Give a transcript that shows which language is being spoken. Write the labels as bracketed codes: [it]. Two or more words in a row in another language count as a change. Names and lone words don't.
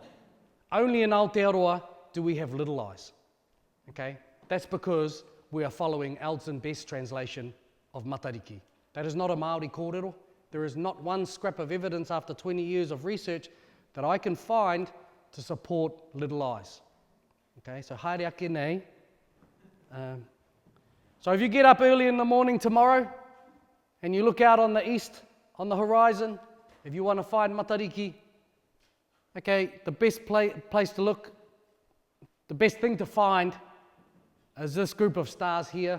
[en] Only in Aotearoa do we have little eyes. Okay? That's because we are following Eldson Best's translation of Matariki. That is not a [mi] Māori kōrero. [en] There is not one scrap of evidence after 20 years of research that I can find to support little eyes. Okay, so [mi] haere ake nei. [en] So if you get up early in the morning tomorrow and you look out on the east, on the horizon, if you want to find Matariki, okay, the best place to look, the best thing to find is this group of stars here.